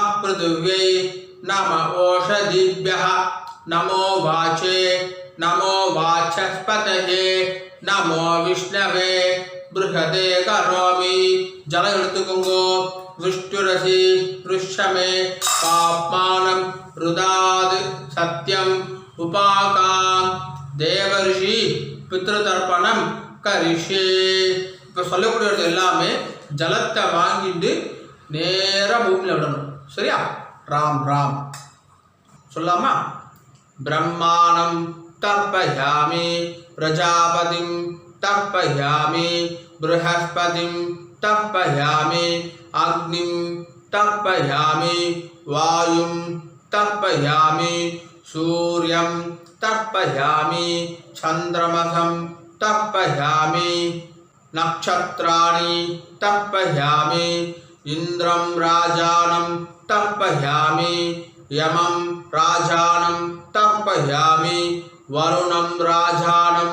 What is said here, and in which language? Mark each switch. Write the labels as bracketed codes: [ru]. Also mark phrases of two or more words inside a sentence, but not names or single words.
[sa] पृथिव्यै नमः ओषधीभ्यः नमो वाचे नमो वाचस्पतये नमो विष्णवे बृहदे करोमि जलऋतुकुङ्गो विष्णुरसि वृक्षमे पाप्मानं रुदाद सत्यम उपाकाम देवर्षि पितृतर्पणம் கரிஷே. [ta] இப்போ சொல்லக்கூடியது எல்லாமே ஜலத்தை வாங்கிட்டு நேராக பூமியில் விடணும். சரியா? ராம் ராம் சொல்லாமா? [sa] ब्रह्माणं तर्पयामि प्रजापतिं तर्पयामि बृहस्पतिं तर्पयामि अग्निं तर्पयामि वायुं तर्पयामि सूर्यं तर्पयामि चन्द्रमसं तर्पयामि नक्षत्राणि तर्पयामि इन्द्रं राजानं तर्पयामि यमं राजानं तर्पयामि वरुणं राजानं